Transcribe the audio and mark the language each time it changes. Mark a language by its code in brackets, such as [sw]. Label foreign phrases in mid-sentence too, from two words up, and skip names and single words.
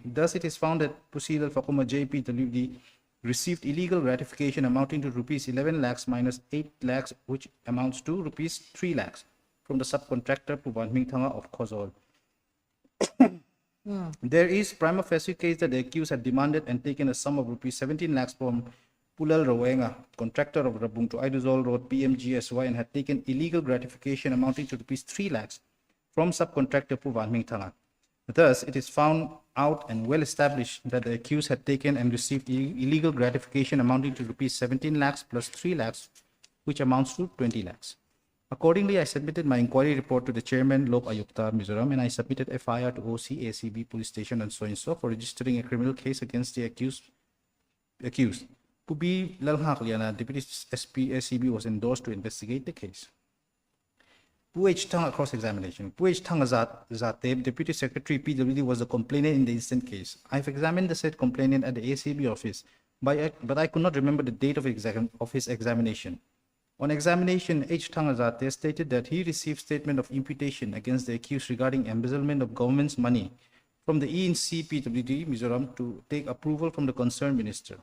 [en] Thus, it is found that Procedural Fakoma JEPWD received illegal gratification amounting to rupees 11 lakhs minus 8 lakhs, which amounts to rupees 3 lakhs from the subcontractor Pu Van Ming Thang of Khosol. There is prima facie case that the accused had demanded and taken a sum of rupees 17 lakhs from Pulal Roenga, contractor of Rabung to Aiduzol Road PMGSY, and had taken illegal gratification amounting to rupees 3 lakhs from subcontractor Pu Van Ming Thang. Thus, it is found out and well established that the accused had taken and received illegal gratification amounting to rupees 17 lakhs plus 3 lakhs, which amounts to 20 lakhs. Accordingly, I submitted my inquiry report to the chairman, Lokayukta, Mizoram, and I submitted FIR to OC ACB Police Station and so and so for registering a criminal case against the accused. Pubi Lalhak Liana, Deputy SP ACB, was endorsed to investigate the case. Puh Tang cross-examination. Puh Tang Zateb, Deputy Secretary PWD, was the complainant in the instant case. I have examined the said complainant at the ACB office, but I could not remember the date of his examination. On examination, H. Thangazate stated that he received statement of imputation against the accused regarding embezzlement of government's money from the ENC PWD Mizoram to take approval from the concerned minister.